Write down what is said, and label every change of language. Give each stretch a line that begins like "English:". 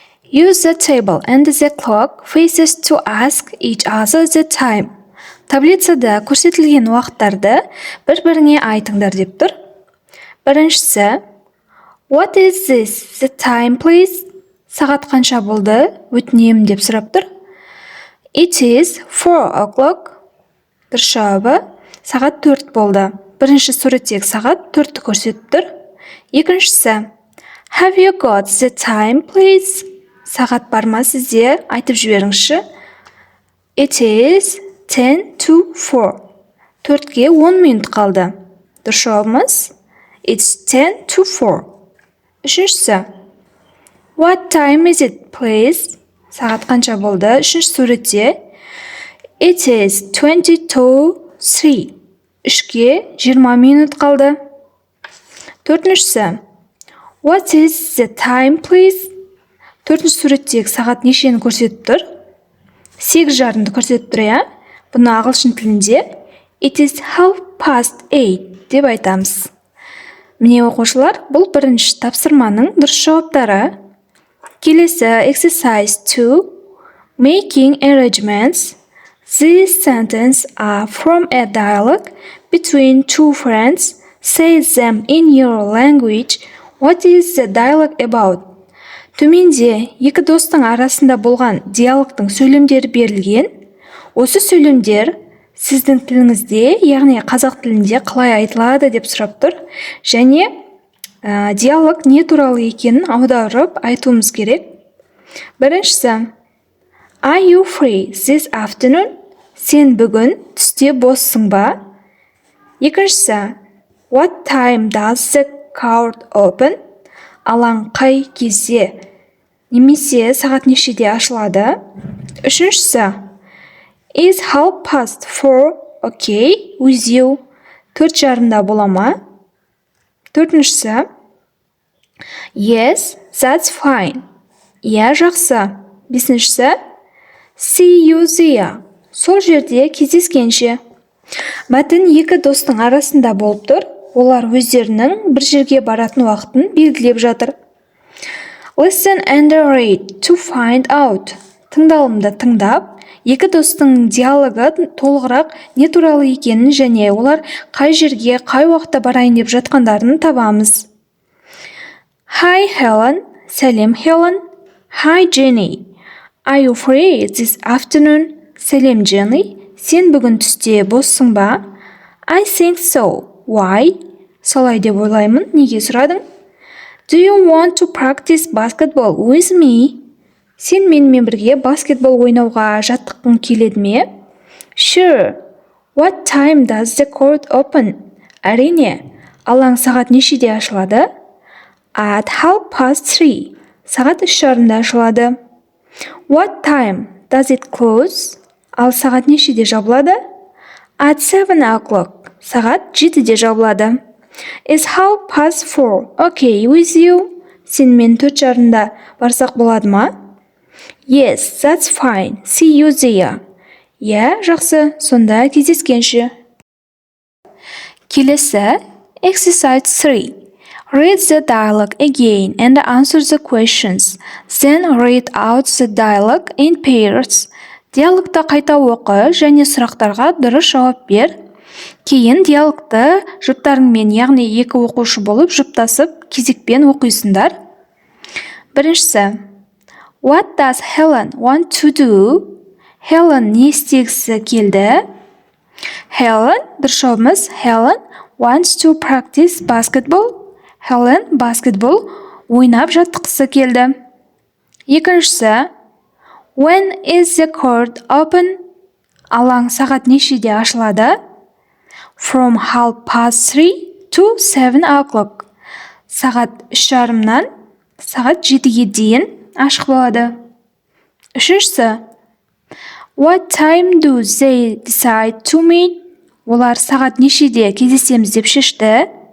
English: Use the table and the clock faces to ask each other the time.
Kazakh: Таблицада көрсетілген уақыттарды бір-біріңе айтыңдар деп тұр. Біріншісі,
English: What is this? The time, please?
Kazakh: Сағат қанша болды? Өтінемін деп сұрап тұр.
English: It is 4 o'clock.
Kazakh: Дұрыс жауабы, сағат 4 болды. Бірінші суреттегі сағат 4-ті көрсетіп тұр. Екіншісі,
English: Have you got the time, please?
Kazakh: Сағат бар ма сізде? Айтып жіберіңізші.
English: It is 10 to 4.
Kazakh: 4-ге 10 минут қалды. Дұрыс жауабымыз
English: It's 10 to 4.
Kazakh: Үшіншісі.
English: What time is it, please?
Kazakh: Сағат қанша болды? Үшінші суретте.
English: It is 20 to 3.
Kazakh: 3-ге 20 минут қалды. Төртіншісі.
English: What is the time, please?
Kazakh: Төртінші суреттегі сағат нешені көрсетіп тұр? 8:30-ды көрсетіп тұр, я? Бұны ағылшын тілінде
English: It is 8:30
Kazakh: деп айтамыз. Міне оқушылар, бұл бірінші тапсырманың дұрыс жауаптары. Келесі exercise 2.
English: Making arrangements. These sentences are from a dialogue between two friends. Say them in your language. What is the dialogue about?
Kazakh: Төменде екі достың арасында болған диалогтың сөйлемдері берілген. Осы сөйлемдер сіздің тіліңізде, яғни қазақ тілінде қалай айтылады деп сұрап тұр. Және диалог не туралы екенін аударып айтуымыз керек. Біріншісі,
English: Are you free this afternoon?
Kazakh: Сен бүгін түсте боссың ба? Екіншісі,
English: What time does the court open?
Kazakh: Алаң қай кезде немесе сағат нешеде ашылады? Үшіншісі,
English: Is 4:30 okay with you?
Kazakh: 4:30-да бола ма? Төртіншісі,
English: Yes, that's fine.
Kazakh: Иә, жақсы. Бесіншісі,
English: See you there.
Kazakh: Сол жерде кездескенше. Мәтін екі достың арасында болып тұр. Олар өздерінің бір жерге баратын уақытын белгілеп жатыр.
English: Listen and read to find out.
Kazakh: Тыңдалымды тыңдап, екі достың диалогы толығырақ не туралы екенін және олар қай жерге, қай уақытта барайын деп жатқандарын табамыз.
English: Hi Helen.
Kazakh: Сәлем Helen.
English: Hi Jenny. Are you free this afternoon?
Kazakh: Сәлем Jenny. Сен бүгін түсте боссың ба?
English: I think so. Why?
Kazakh: Солай деп ойлаймын. Неге сұрадың?
English: Do you want to practice basketball with me?
Kazakh: Сен менімен бірге баскетбол ойнауға жаттыққың келеді ме?
English: Sure. What time does the court open?
Kazakh: Әрине. Алаң сағат нешеде ашылады?
English: At 3:30.
Kazakh: Сағат 3:30-да ашылады.
English: What time does it close?
Kazakh: Ал сағат нешеде жабылады?
English: At 7 o'clock.
Kazakh: Сағат 7-де жабылады.
English: Is 4:30 okay with you?
Kazakh: Сен мен 4:30-да барсақ болады ма?
English: Yes, that's fine. See you there.
Kazakh: Иә, жақсы. Сонда кездескенше. Келесі exercise 3.
English: Read the dialogue again and answer the questions. Then read out the dialogue in pairs.
Kazakh: Диалогты қайта оқы және сұрақтарға дұрыс жауап бер. Кейін диалогты жұптарыңмен, яғни екі оқушы болып жұптасып кезекпен оқисыңдар. Біріншісі,
English: What does Helen want to do?
Kazakh: Helen не істегісі келді?
English: Helen,
Kazakh: дұрыс жауабымыз
English: Helen wants to practice basketball.
Kazakh: Helen basketball ойнап жаттықсы келді. Екіншісі,
English: When is the court open?
Kazakh: Алаң сағат нешеде ашылады?
English: From 3:30 to 7 o'clock.
Kazakh: Сағат 3:30-нан сағат 7-ге дейін ашық болады. Үшіншісі,
English: What time do they decide to meet?
Kazakh: Олар сағат нешеде кездесеміз деп шешті?